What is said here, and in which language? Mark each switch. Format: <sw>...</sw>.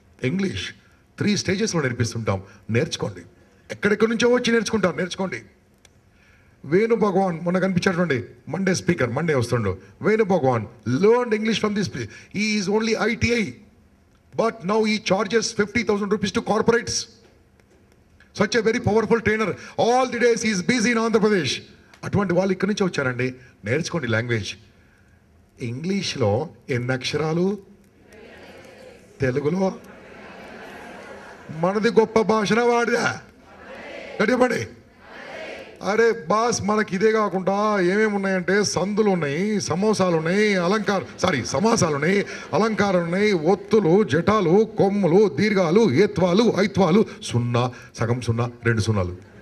<te>English 3 stagesలో నేర్పిస్తుంటాం. నేర్చుకోండి. ఎక్కడెక్కడి నుంచో వచ్చి నేర్చుకోండి. వేణు భగవాన్ మొన్న కనిపించాడు, మండే స్పీకర్, మండే వస్తుండు.</te> <en>Venu Bhagavan learned English from this place. He is only ITI, but now he charges 50,000 rupees to corporates. Such a very powerful trainer. All the days he is busy in Andhra Pradesh.</en> <te>అటువంటి వాళ్ళు ఇక్కడి నుంచి వచ్చారండి. నేర్చుకోండి language. ఇంగ్లీష్లో ఎన్ని అక్షరాలు, తెలుగులో మనది గొప్ప భాషన వాడిదా? గట్టిపడి. అరే బాస్, మనకి ఇదే కాకుండా ఏమేమి ఉన్నాయంటే సందులు ఉన్నాయి, సమాసాలు ఉన్నాయి, సమాసాలు ఉన్నాయి, అలంకారాలు ఉన్నాయి, ఒత్తులు, జటాలు, కొమ్ములు, దీర్ఘాలు, ఏత్వాలు, ఐత్వాలు, 0, సగం 0, 2 సున్నాలు.</te>